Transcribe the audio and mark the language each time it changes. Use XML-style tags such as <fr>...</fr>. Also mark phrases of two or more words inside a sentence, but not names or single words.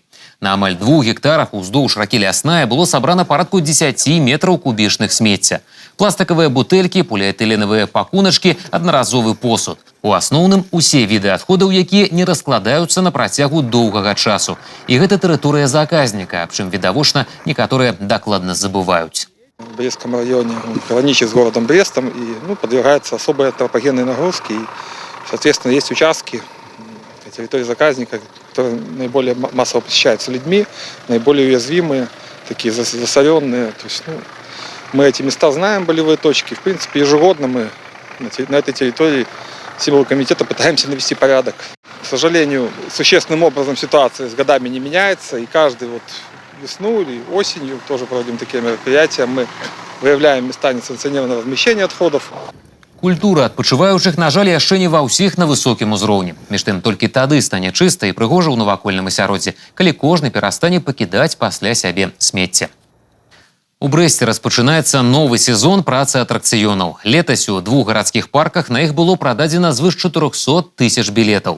<be>На амаль 2 гектарах уздоўж ракі Лясная было сабрана парадку 10 метраў кубічных смецця. Пластикавыя бутэлькі, поліэтыленавыя пакуначкі, аднаразовы посуд. У асноўным усе віды адходаў, якія не раскладаюцца на працягу доўгага часу. І гэта тэрыторыя заказніка, аб чым відавочна некаторыя дакладна забываюць.</be> <ru>В Брестском районе он граничит с городом Брестом и подвергается особой антропогенной нагрузке. И, соответственно, есть участки на территории заказника, которые наиболее массово посещаются людьми, наиболее уязвимые, такие засоренные. То есть, мы эти места знаем, болевые точки. В принципе, ежегодно мы на этой территории силового комитета пытаемся навести порядок. К сожалению, существенным образом ситуация с годами не меняется, и каждый весну или осенью тоже проводим такие мероприятия. Мы выявляем места несанкционированного размещения отходов.</ru> <be>Культура адпачываючых, на жаль, яшчэ не ва ўсіх на высокім узроўні. Між тым, толькі тады стане чыста і прыгожа ў навакольным асяроддзі, калі кожны перастане пакідаць пасля сябе смецце. У Брэсце распачынаецца новы сезон працы атракцыёнаў. Летась у 2 гарадскіх парках на іх было прададзена звыш 400 000 білетаў.</be>